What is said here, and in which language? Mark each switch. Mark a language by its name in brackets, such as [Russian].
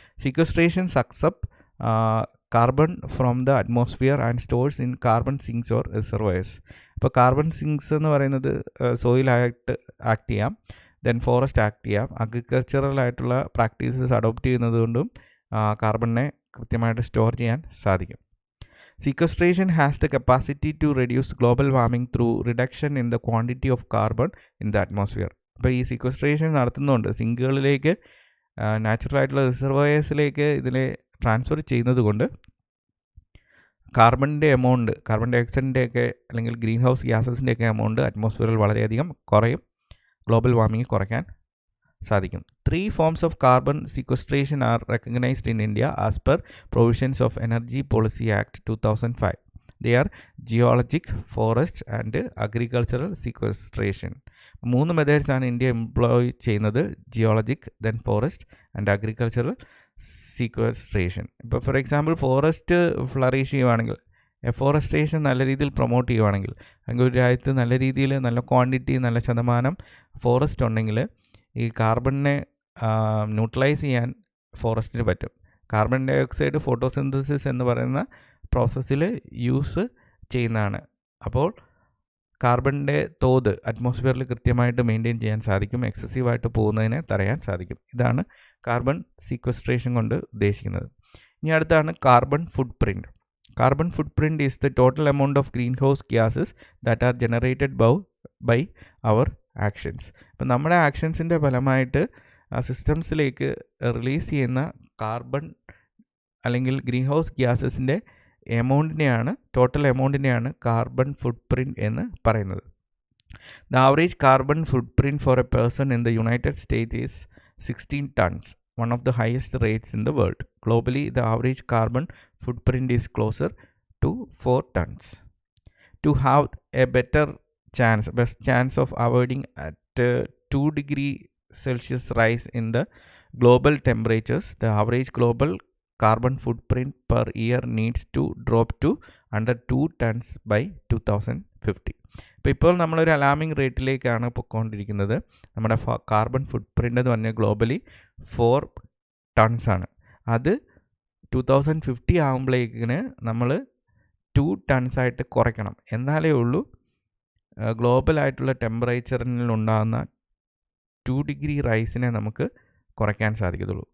[English] Sequestration sucks up carbon from the atmosphere and stores in carbon sinks or reservoirs. [Malayalam] ഇപ്പോൾ carbon സിങ്ക്സ് എന്ന് പറയുന്നത് സോയിലായിട്ട് act ചെയ്യാം, then forest act ചെയ്യാം. അഗ്രികൾച്ചറലായിട്ടുള്ള practices adopt ചെയ്യുന്നത് കൊണ്ടും കാർബണിനെ കൃത്യമായിട്ട് സ്റ്റോർ ചെയ്യാൻ സാധിക്കും. [English] Sequestration has the capacity to reduce global warming through reduction in the quantity of carbon in the atmosphere. [Malayalam] അപ്പോൾ ഈ സീക്വസ്ട്രേഷൻ നടത്തുന്നുണ്ട് സിങ്കുകളിലേക്ക്, നാച്ചുറൽ ആയിട്ടുള്ള റിസർവോയേഴ്സിലേക്ക് ഇതിനെ ട്രാൻസ്ഫർ ചെയ്യുന്നത് കൊണ്ട് കാർബണിൻ്റെ എമൗണ്ട്, കാർബൺ ഡയോക്സൈഡിൻ്റെ ഒക്കെ അല്ലെങ്കിൽ ഗ്രീൻ ഹൗസ് ഗ്യാസസിൻ്റെ ഒക്കെ എമൗണ്ട് അറ്റ്മോസ്ഫിയറിൽ വളരെയധികം കുറയും, ഗ്ലോബൽ വാർമിംഗ് കുറയ്ക്കാൻ സാധിക്കും. [English] 3 forms of carbon sequestration are recognized in India as per provisions of Energy Policy Act 2005. They are geologic, forest and agricultural sequestration. [Malayalam] 3 methods ആണ് ഇന്ത്യ എംപ്ലോയ് ചെയ്യുന്നത്: geologic, then forest and agricultural sequestration. ഇപ്പോൾ for example forest flourish ചെയ്യുവാണെങ്കിൽ, afforestation നല്ല രീതിയിൽ promote ചെയ്യുവാണെങ്കിൽ, അല്ലെങ്കിൽ ഒരു രാജ്യത്ത് നല്ല രീതിയിൽ നല്ല ക്വാണ്ടിറ്റി, നല്ല ശതമാനം ഫോറസ്റ്റ് ഉണ്ടെങ്കിൽ ഈ കാർബണിനെ ന്യൂട്രലൈസ് ചെയ്യാൻ ഫോറസ്റ്റിന് പറ്റും. കാർബൺ ഡയോക്സൈഡ് ഫോട്ടോസിന്തസിസ് എന്ന് പറയുന്ന പ്രോസസ്സിൽ യൂസ് ചെയ്യുന്നതാണ്. അപ്പോൾ കാർബണിൻ്റെ തോത് അറ്റ്മോസ്ഫിയറിൽ കൃത്യമായിട്ട് മെയിൻറ്റെയിൻ ചെയ്യാൻ സാധിക്കും, എക്സസീവായിട്ട് പോകുന്നതിനെ തടയാൻ സാധിക്കും. ഇതാണ് കാർബൺ സീക്വസ്ട്രേഷൻ കൊണ്ട് ഉദ്ദേശിക്കുന്നത്. ഇനി അടുത്താണ് carbon foot print. [English] Carbon footprint is the total amount of greenhouse gases that are generated by our actions. [Malayalam] ഇപ്പം നമ്മുടെ ആക്ഷൻസിൻ്റെ ഫലമായിട്ട് സിസ്റ്റംസിലേക്ക് റിലീസ് ചെയ്യുന്ന കാർബൺ അല്ലെങ്കിൽ ഗ്രീൻ ഹൗസ് ഗ്യാസസിൻ്റെ എമൗണ്ടിനെയാണ്, ടോട്ടൽ എമൗണ്ടിനെയാണ് കാർബൺ ഫുട് പ്രിൻറ്റ് എന്ന് പറയുന്നത്. [English] The average carbon footprint for a person in the United States is 16 tons, one of the highest rates in the world. Globally, the average carbon footprint is closer to 4 tons. To have a best chance of avoiding at 2 degree Celsius rise in the global temperatures, the average global carbon footprint per year needs to drop to under 2 tons by 2050. [Malayalam] ഇപ്പോൾ നമ്മളൊരു alarming റേറ്റിലേക്കാണ് പൊയ്ക്കൊണ്ടിരിക്കുന്നത്. നമ്മുടെ carbon ഫുട് print എന്ന് പറഞ്ഞാൽ globally 4 tons ആണ്. അത് 2050 ആകുമ്പോഴേക്കിന് നമ്മൾ 2 ടൺസായിട്ട് കുറയ്ക്കണം. എന്നാലേ ഉള്ളൂ ഗ്ലോബലായിട്ടുള്ള ടെമ്പറേച്ചറിനുണ്ടാകുന്ന 2 ഡിഗ്രി റൈസിനെ നമുക്ക് കുറയ്ക്കാൻ സാധിക്കത്തുള്ളൂ.